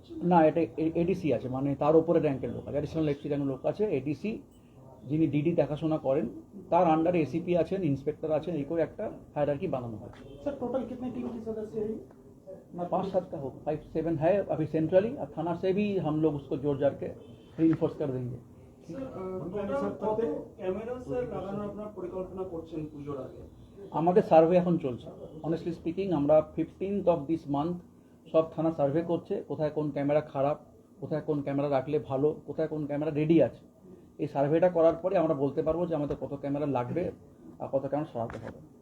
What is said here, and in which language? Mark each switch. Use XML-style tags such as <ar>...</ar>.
<bn>না, এটা ADC আছে, মানে তার উপরে র্যাঙ্কের লোক আছে, অ্যাডিশনাল FC র্যাঙ্কের লোক আছে. ADC যিনি DD দেখাশোনা করেন, তার আন্ডারে ACP আছেন, ইন্সপেক্টর আছেন, এই করে একটা</bn> <hi>हायरार्की बनाना है. सर टोटल कितने टीम के सदस्य हैं? 5-7 का हो, 5-7 है अभी सेंट्रली. अब थाना से भी हम लोग उसको जोड़ जाड़ के रीइंफोर्स कर देंगे.</hi> <bn>ক্যামেরা স্যার লাগানোর আপনার পরিকল্পনা করছেন পুজোর আগে? আমাদের সার্ভে এখন চলছে.</bn> <en>honestly speaking</en> <bn>আমরা</bn> <en>15th of this month</en> <bn>সব থানা সার্ভে করছে, কোথায় কোন ক্যামেরা খারাপ, কোথায় কোন ক্যামেরা রাখলে ভালো, কোথায় কোন ক্যামেরা রেডি আছে. এই সার্ভেটা করার পরে আমরা বলতে পারবো যে আমাদের কত ক্যামেরা লাগবে আর কত ক্যামেরা সরাতে হবে.</bn>